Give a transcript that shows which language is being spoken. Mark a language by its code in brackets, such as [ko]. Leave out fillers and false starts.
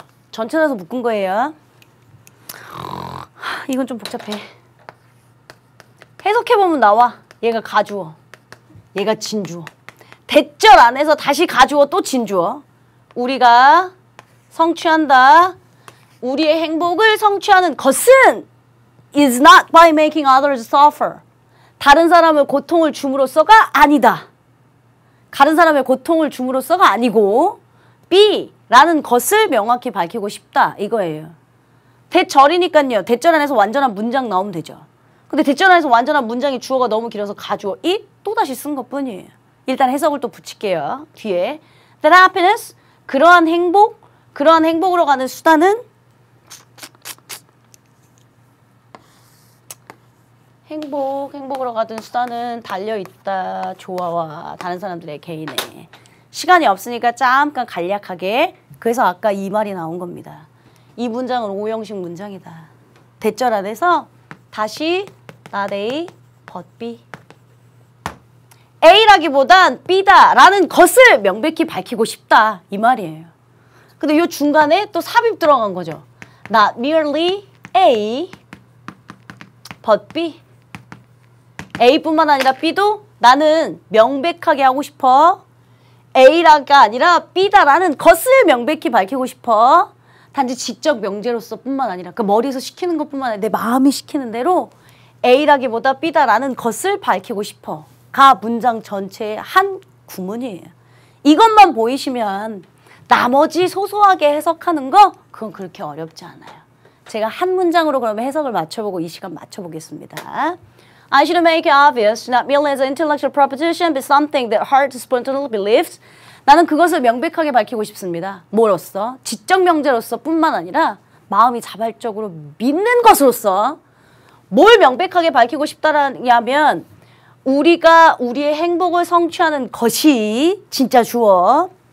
[ko] 전체에서 묶은 거예요. 이건 좀 복잡해. 해석해보면 나와. 얘가 가주어, 얘가 진주어. 대절 안에서 다시 가주어 또 진주어. 우리가 성취한다. 우리의 행복을 성취하는 것은 [en] is not by making others suffer. [ko] 다른 사람을 고통을 줌으로써가 아니다. 다른 사람의 고통을 줌으로써가 아니고 B라는 것을 명확히 밝히고 싶다. 이거예요. 대절이니까요. 대절 안에서 완전한 문장 나오면 되죠. 근데 대절 안에서 완전한 문장이 주어가 너무 길어서 가주어 it 또다시 쓴 것뿐이에요. 일단 해석을 또 붙일게요. 뒤에 [en] that happiness, [ko] 그러한 행복, 그러한 행복으로 가는 수단은 행복으로 가던 수단은 달려있다. 조화와 다른 사람들의 개인의. 시간이 없으니까 잠깐 간략하게. 그래서 아까 이 말이 나온 겁니다. 이 문장은 오형식 문장이다. 대절 안에서 다시 [en] not A, but B. [ko] A라기보단 B다 라는 것을 명백히 밝히고 싶다. 이 말이에요. 근데 이 중간에 또 삽입 들어간 거죠. [en] Not merely A, but B. [ko] A뿐만 아니라 B도 나는 명백하게 하고 싶어. A라가 아니라 B다라는 것을 명백히 밝히고 싶어. 단지 지적 명제로서 뿐만 아니라 그 머리에서 시키는 것뿐만 아니라 내 마음이 시키는 대로 A라기보다 B다라는 것을 밝히고 싶어. 가 문장 전체의 한 구문이에요. 이것만 보이시면 나머지 소소하게 해석하는 거 그건 그렇게 어렵지 않아요. 제가 한 문장으로 그러면 해석을 맞춰보고 이 시간 맞춰보겠습니다. [en] I should make it obvious, not merely as an intellectual proposition, but something that heart spontaneously believes. [ko] 나는 그것을 명백하게 밝히고 싶습니다. 뭐로써? 지적 명제로서 뿐만 아니라 마음이 자발적으로 믿는 것으로서. 뭘 명백하게 밝히고 싶다냐면 우리가 우리의 행복을 성취하는 것이 진짜 주어.